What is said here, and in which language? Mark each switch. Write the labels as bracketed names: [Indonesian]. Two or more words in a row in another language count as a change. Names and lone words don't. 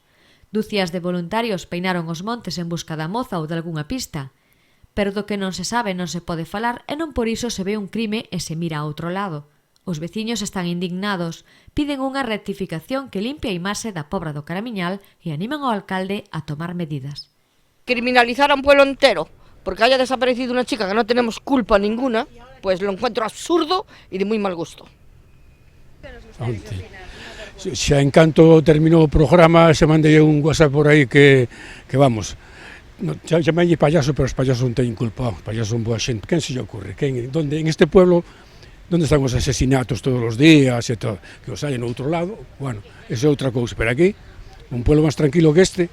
[Galician] Dúcias de voluntarios peinaron os montes en busca da moza ou de algunha pista, pero do que non se sabe non se pode falar e non por iso se ve un crime e se mira a outro lado. Os veciños están indignados, piden unha rectificación que limpie a imaxe da Pobra do Caramiñal e animan ao alcalde a tomar medidas. [Spanish] Criminalizar a un pueblo entero porque haya desaparecido una chica que no tenemos culpa ninguna, pues lo encuentro absurdo y de muy mal gusto. [Galician] Xa en canto terminou o programa se mandei un WhatsApp por aí que vamos, chamálle payaso, pero os payasos non teñen culpa, os payasos son boa xente. Quen se lle ocurre? [Spanish] Donde, en este pueblo, [Galician] onde están os asesinatos todos os días e todo, que os hai no outro lado, bueno, eso é outra cousa, pero aquí, un pueblo máis tranquilo que este.